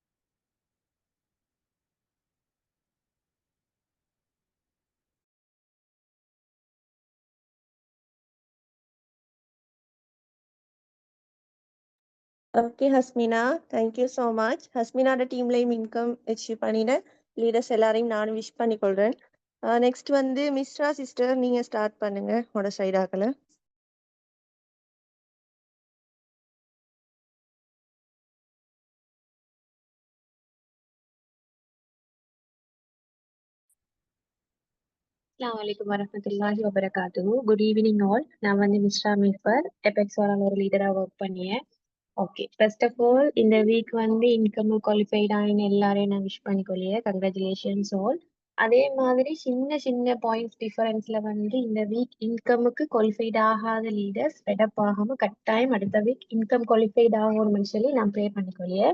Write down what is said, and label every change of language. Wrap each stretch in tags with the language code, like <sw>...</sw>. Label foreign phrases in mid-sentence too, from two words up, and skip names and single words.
<ta>ஓகே ஹஸ்மினா,</ta> <en>thank you so much.</en> <ta>ஹஸ்மினாவோட டீம்லையும்</ta> <en>income achieve</en> <ta>பண்ணின லீடர்ஸ் எல்லாரையும் நானும் விஷ் பண்ணிக்கொள்கிறேன். நெக்ஸ்ட் வந்து மிஸ்ரா சிஸ்டர், நீங்கள் ஸ்டார்ட் பண்ணுங்க உங்களோட சைடாக்கல.</ta> <ar>السلام عليكم ورحمة الله وبركاته.</ar> <en>Good evening all.</en> <ta>நான் வந்து மிஸ்ரா மீஃபர் எபெக்ஸோரால ஒரு லீடரா ஒர்க் பண்ணியேன். ஓகே,</ta> <en>first of all</en> <ta>இந்த வீக் வந்து</ta> <en>income qualified</en> <ta>ஆகின எல்லாரையும் நான் விஷ் பண்ணிக்கொள்ளியேன்.</ta> <en>congratulations all.</en> <ta>அதே மாதிரி சின்ன சின்ன</ta> <en>points differenceல</en> <ta>வந்து இந்த வீக்</ta> <en>incomeக்கு qualified</en> <ta>ஆகாத</ta> <en>leaders fed up</en> <ta>ஆகாம கட்டாயம் அடுத்த</ta> <en>week income qualified</en> <ta>ஆகணும்னு சொல்லி நான் ப்ரே பண்ணிக்கொள்ளியேன்.</ta>